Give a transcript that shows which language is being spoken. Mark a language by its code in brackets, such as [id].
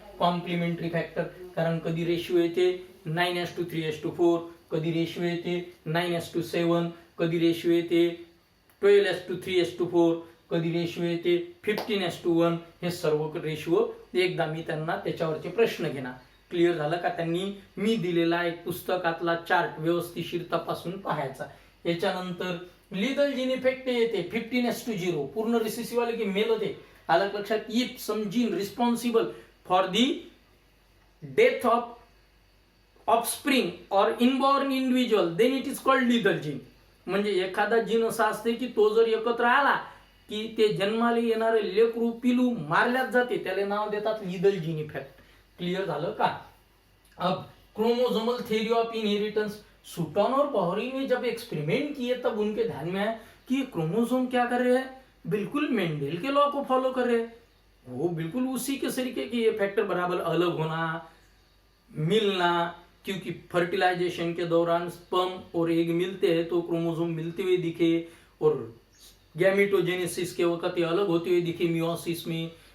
[mr] Complementary factor, कारण कधी ratio येते 9:3:4, कधी रेशिओ येते 9:7, कधी रेशिओ येते 12:3:4, कधी रेशिओ येते 15:1, हे सर्व रेशिओ एकदा मी त्यांना त्याच्यावरचे प्रश्न घेणार। क्लियर झालं का। त्यांनी मी दिलेला एक पुस्तकातला चार्ट व्यवस्थितशीर तपासून पाहायचा। याच्यानंतर लिथल जीन इफेक्ट येते 15:0, पूर्ण रिसेसिव्ह आले की मेल होते, अलग लक्षात। [en] If some gene responsible for the death of offspring or inborn individual, then it is called lethal gene. [mr] म्हणजे एखादा जीन असा असते की तो जर एकत्र आला की ते जन्माला येणारे लेकरू पिलू मारल्यात जाते, त्याला नाव देतात लिथल जीन इफेक्ट। क्लियर झालं का। [hi] अब क्रोमोसोमल थ्योरी ऑफ इनहेरिटेंस, सूटन और पॉहरी ने जब एक्सपेरिमेंट किए तब उनके ध्यान में आया कि क्रोमोसोम क्या कर रहे हैं, बिल्कुल मेंडेल के लॉ को फॉलो कर रहे हैं, वो बिल्कुल उसी के तरीके की, ये फैक्टर बराबर अलग होना, मिलना, क्योंकि फर्टिलाइजेशन के दौरान स्पर्म और एग मिलते हैं तो क्रोमोसोम मिलते हुए दिखे, और गैमेटोजेनेसिस के वक्त ये अलग होते हुए दिखे मियोसिस में।